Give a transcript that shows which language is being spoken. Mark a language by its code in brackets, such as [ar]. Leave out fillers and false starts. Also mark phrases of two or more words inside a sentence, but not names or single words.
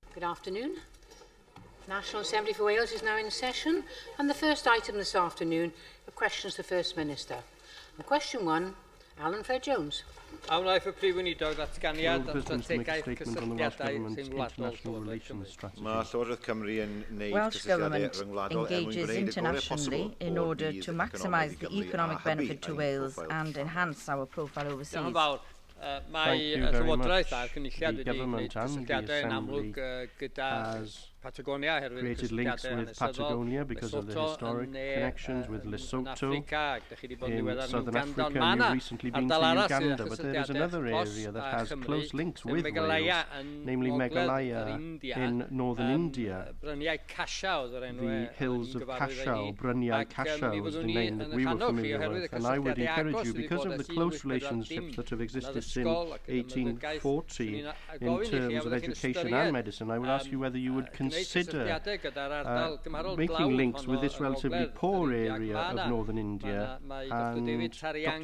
[en] Good afternoon. National Assembly for Wales is now in session, and the first item this afternoon are questions to the First Minister. And question 1, Alan Fair-Jones. [cy] Awn lai for Prif Weinidog datganiad am strategaeth cysylltiadau rhyngwladol Llywodraeth Cymru. Mae Llywodraeth Cymru yn neud [en] Welsh Government engages internationally in order to maximise the economic benefit to Wales and enhance our profile overseas. [cy] Mae Llywodraeth a'r Cynulliad wedi gwneud cysylltiadau yn amlwg gyda Patagonia [en] created links with Patagonia because of the historic connections with Lesotho in southern Africa, and you've recently been to Uganda, but there is another area that has close links with Wales, namely Meghalaya in northern India. The hills of Cashau, Bryniau Cashau was the name that we were familiar with, and I would encourage you, because of the close relationships that have existed since 1840 in terms of education and medicine, I would ask you whether you would consider making links with this relatively poor area of northern India, and Dr.